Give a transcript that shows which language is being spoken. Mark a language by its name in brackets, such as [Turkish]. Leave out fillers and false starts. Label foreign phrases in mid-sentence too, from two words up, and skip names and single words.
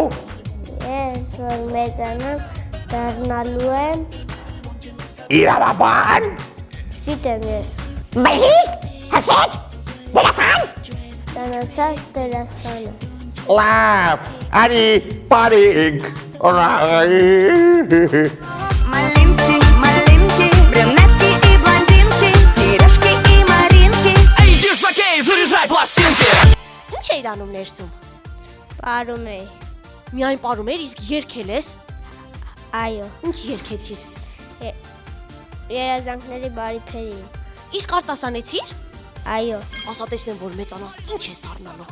[Armenian] Ես որ մեծանամ դառնալու եմ։ Իրավաբան։ Գիտեմ ես։ Մայրիկ, հսեջ, դերասան։ Ստանոսած դերասանը։ Լավ, արի պարինք։ [Russian] Маленькие, брюнетки и блондинки, сережки и маринки. Эй, дишокей, заряжай пластинки! [Armenian] Ինչ էիր անում ներսում։ Պարում էի։ Միայն պարում էր, իսկ երգել ես։ Այո։ Ինչ երգեցիր։ Երազանքների բարի փերի։ Իսկ արտասանեցիր։ Այո։ Ասա տեսնեմ, որ մեծանաս ինչ ես դառնալու։